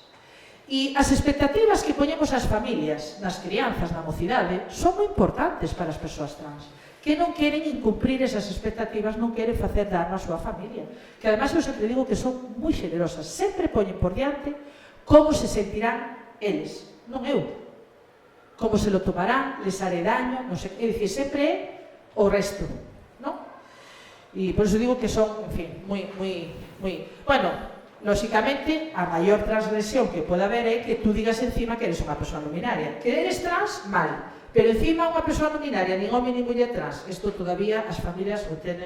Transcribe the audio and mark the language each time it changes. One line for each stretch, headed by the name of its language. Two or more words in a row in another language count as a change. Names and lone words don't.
Galician: E as expectativas que poñemos as familias, nas crianzas, na mocidade, son moi importantes para as persoas trans, que non queren incumprir esas expectativas, non queren facer dano á súa familia. Que ademais eu sempre digo que son moi xenerosas, sempre poñen por diante como se sentirán eles, non eu.
Spanish: Como se lo tomarán, les haré daño,
Galician: non sei, é dicir, sempre é o resto, non? E por iso digo que son, en fin, moi... Bueno, lóxicamente, a maior transgresión que pode haber é que
Spanish: tú digas encima que eres
Galician: unha persoa non binaria. Que eres trans, mal. Pero encima unha persoa non binaria, nin home nin muller trans. Isto todavía as familias o entenden.